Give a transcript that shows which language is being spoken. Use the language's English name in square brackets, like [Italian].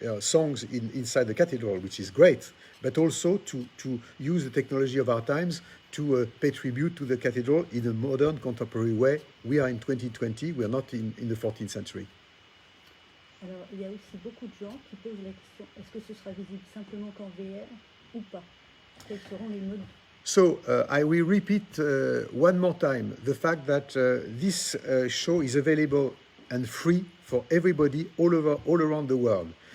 [English] songs inside the cathedral, which is great, but also to use the technology of our times to pay tribute to the cathedral in a modern, contemporary way. We are in 2020, we are not in the 14th century. [French] Alors, il y a aussi beaucoup de gens qui posent la question, est-ce que ce sera visible simplement qu'en VR ou pas? Quels seront les modes? [English] So I will repeat one more time the fact that this show is available and free for everybody all around the world.